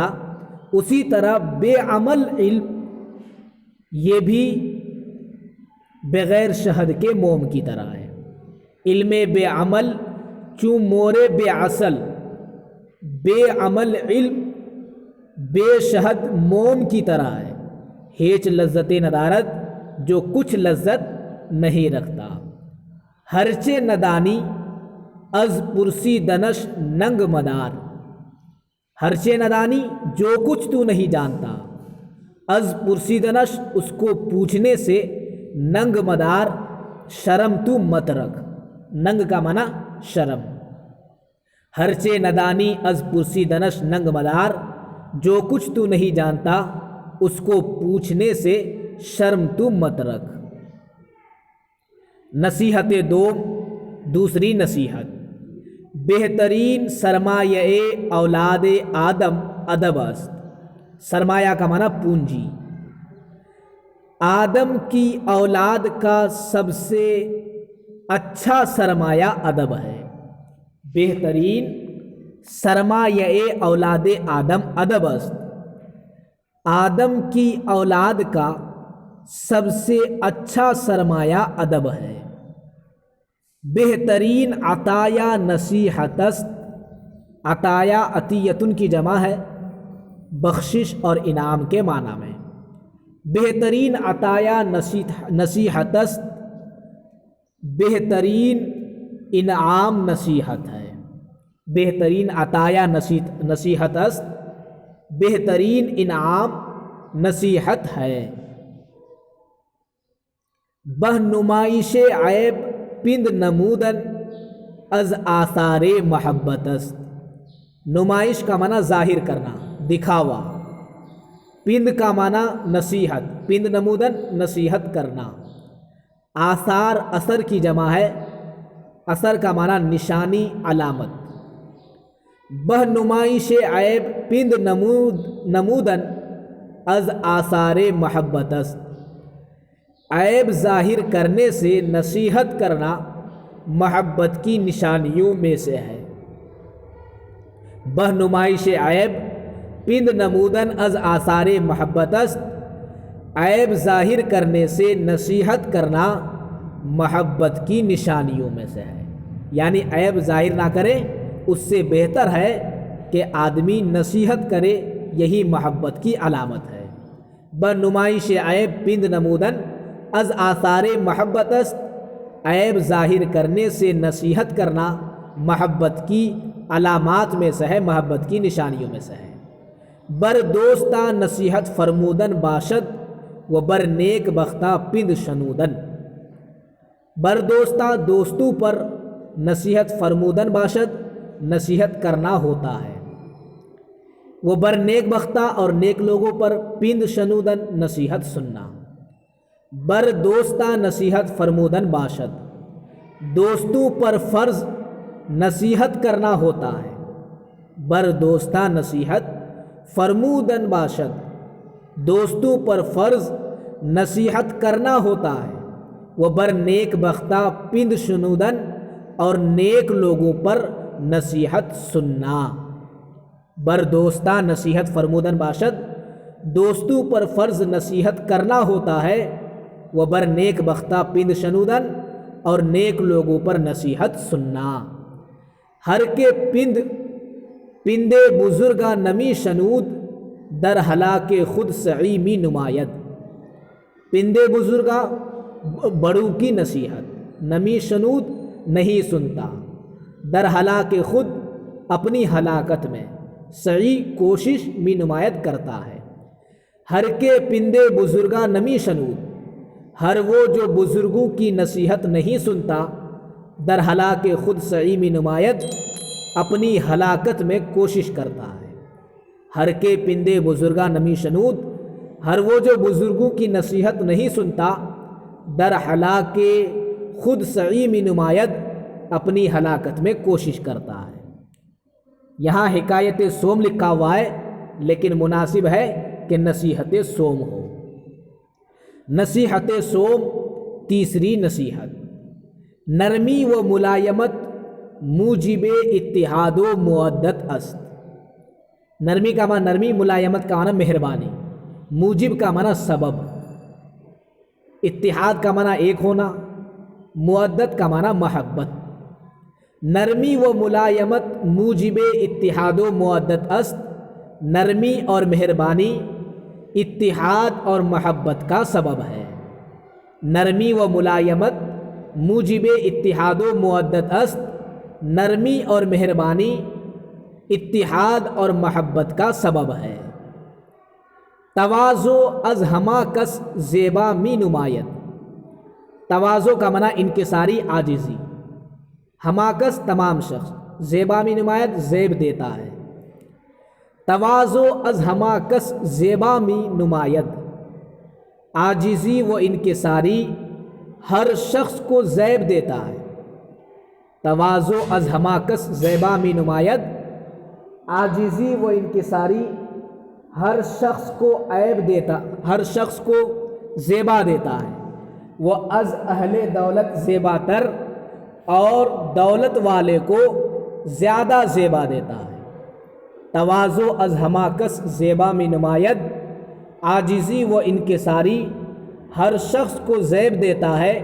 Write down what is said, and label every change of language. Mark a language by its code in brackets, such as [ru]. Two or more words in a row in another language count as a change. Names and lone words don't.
[ur] اسی طرح بے عمل علم یہ بھی بغیر شہد کے موم کی طرح ہے۔ [fa] علم بے عمل چوں مورے بے اصل، [ur] بے عمل علم بے شہد موم کی طرح ہے۔ [fa] ہیچ لذت ندارت، [ur] جو کچھ لذت نہیں رکھتا۔ [fa] ہرچے ندانی از پرسی دنش ننگ مدار، ہرچے ندانی [ur] جو کچھ تو نہیں جانتا، [fa] از پرسی دنش [ur] اس کو پوچھنے سے، [fa] ننگ مدار [ur] شرم تو مت رکھ، ننگ کا معنی شرم۔ [fa] ہرچے ندانی از پرسی دنش ننگ مدار، [ur] جو کچھ تو نہیں جانتا اس کو پوچھنے سے شرم تو مت رکھ۔ نصیحت دوسری نصیحت، [fa] بہترین سرمایہ اولاد آدم ادب است۔ [ur] سرمایہ کا معنی پونجی۔ آدم کی اولاد کا سب سے اچھا سرمایہ ادب ہے۔ [fa] بہترین سرمایہ اولاد آدم ادب است۔ [ur] آدم کی اولاد کا سب سے اچھا سرمایہ ادب ہے۔ [fa] بہترین عطایا نصیحت است۔ [ur] عطایا عطیتن کی جمع ہے، بخشش اور انعام کے معنی میں۔ [fa] بہترین عطایا نصیحت است، [ur] بہترین انعام نصیحت ہے۔ [fa] بہترین عطایا نصیحت است، [ur] بہترین انعام نصیحت ہے۔ [fa] بہ نمائش عیب پند نمودن از آثار محبت است۔ [ur] نمائش کا معنی ظاہر کرنا، دکھاوا۔ پند کا معنی نصیحت، پند نمودن نصیحت کرنا۔ آثار اثر کی جمع ہے، اثر کا معنی نشانی، علامت۔ [fa] بہ نمائش عیب پند نمودن از آثار محبت است۔ [ur] عیب ظاہر کرنے سے نصیحت کرنا محبت کی نشانیوں میں سے ہے۔ [fa] بہ نمائش عیب پند نمودن از آثار محبت است، [ur] عیب ظاہر کرنے سے نصیحت کرنا محبت کی نشانیوں میں سے ہے۔ یعنی عیب ظاہر نہ کرے، اس سے بہتر ہے کہ آدمی نصیحت کرے، یہی محبت کی علامت ہے۔ [fa] بہ نمائش عیب پند نمودن از آثار محبت است، [ur] عیب ظاہر کرنے سے نصیحت کرنا محبت کی علامات میں سے ہے، محبت کی نشانیوں میں سے ہے۔ [fa] بر دوستاں نصیحت فرمودن باشد و بر نیک بختہ پند شنودن۔ بر دوستاں [ur] دوستوں پر [fa] نصیحت فرمودن باشد، [ur] نصیحت کرنا ہوتا ہے۔ [fa] وہ بر نیک بختہ [ur] اور نیک لوگوں پر [fa] پند شنودن [ur] نصیحت سننا۔ [fa] بر دوستاں نصیحت فرمودن باشد، [ur] دوستوں پر فرض نصیحت کرنا ہوتا ہے۔ [fa] بر دوستاں نصیحت فرمودن باشد، [ur] دوستوں پر فرض نصیحت کرنا ہوتا ہے۔ [fa] وہ بر نیک بختہ پند شنودن، [ur] اور نیک لوگوں پر نصیحت سننا۔ [fa] بر دوستاں نصیحت فرمودن باشد، [ur] دوستوں پر فرض نصیحت کرنا ہوتا ہے۔ [fa] وہ بر نیک بختہ پند شنودن، [ur] اور نیک لوگوں پر نصیحت سننا۔ [fa] ہر کے پندے بزرگا نمی شنود، در ہلاک خود سعی می نماید۔ پندے بزرگا [ur] بڑوں کی نصیحت، [fa] نمی شنود [ur] نہیں سنتا، [fa] در ہلاک خود [ur] اپنی ہلاکت میں، سعی کوشش [fa] می نمایت [ur] کرتا ہے۔ [fa] ہر کے پندے بزرگا نمی شنود، [ur] ہر وہ جو بزرگوں کی نصیحت نہیں سنتا، [fa] در ہلاک خود سعی می نمایت، [ur] اپنی ہلاکت میں کوشش کرتا ہے۔ [fa] ہر کے پندے بزرگا نمی شنود، [ur] ہر وہ جو بزرگوں کی نصیحت نہیں سنتا، [fa] در ہلاک خود سعی میں نماید، [ur] اپنی ہلاکت میں کوشش کرتا ہے۔ یہاں حکایت سوم لکھا ہوا ہے، لیکن مناسب ہے کہ نصیحت سوم ہو۔ نصیحت سوم، تیسری نصیحت، [fa] نرمی و ملائمت موجب اتحاد و مودت است۔ [ur] نرمی کا معنی نرمی، ملائمت کا معنی مہربانی، موجب کا معنی سبب، اتحاد کا معنی ایک ہونا، مودت کا معنی محبت۔ [fa] نرمی و ملائمت موجب اتحاد و مودت است، [ur] نرمی اور مہربانی اتحاد اور محبت کا سبب ہے۔ [fa] نرمی و ملائمت موجب اتحاد و مودت است، [ur] نرمی اور مہربانی اتحاد اور محبت کا سبب ہے۔ [fa] تواضع از ہما کس زیبا می نماید، [ur] تواضع کا معنی انکساری، عاجزی، [fa] ہما کس [ur] تمام شخص، [fa] زیبا می نماید [ur] زیب دیتا ہے۔ [fa] تواضع از ہما کس زیبا می نماید، [ur] عاجزی و انکساری ہر شخص کو زیب دیتا ہے۔ [fa] تواضع از ہما کس زیبا می نماید، [ur] عاجزی و انکساری ہر شخص کو عیب دیتا، ہر شخص کو زیبا دیتا ہے۔ [fa] وہ از اہل دولت زیبا تر، [ur] اور دولت والے کو زیادہ زیبا دیتا ہے۔ [fa] تواضع از ہما کس زیبا می نماید، [ur] عاجزی و انکساری ہر شخص کو زیب دیتا ہے۔